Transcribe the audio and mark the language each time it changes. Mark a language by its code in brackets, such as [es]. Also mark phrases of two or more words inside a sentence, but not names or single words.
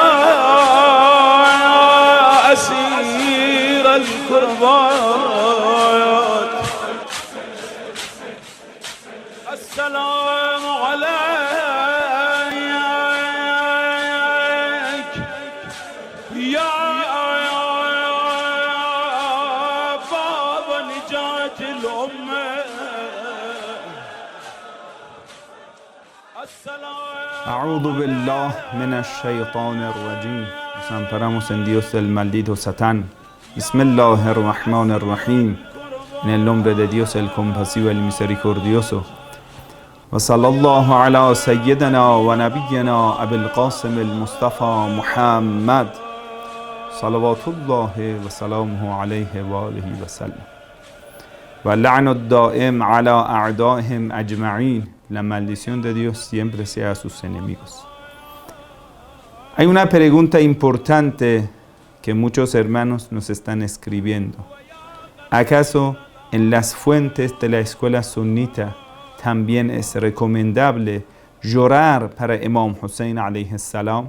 [ar] أسير الكربات، السلام عليك يا أعوذ بالله من الشيطان الرجيم. [es] Nos amparamos en Dios del maldito Satán. [ar] بسم الله الرحمن الرحيم. [es] En el nombre de Dios el compasivo, el misericordioso. [ar] وصلى الله على سيدنا ونبينا أبي القاسم المصطفى محمد. صلوات الله وسلامه عليه وآله وسلم. واللعن الدائم على أعدائهم أجمعين. [es] La maldición de Dios siempre sea a sus enemigos. Hay una pregunta importante que muchos hermanos nos están escribiendo. ¿Acaso en las fuentes de la escuela sunita también es recomendable llorar para Imam Hussein [ar] عليه السلام?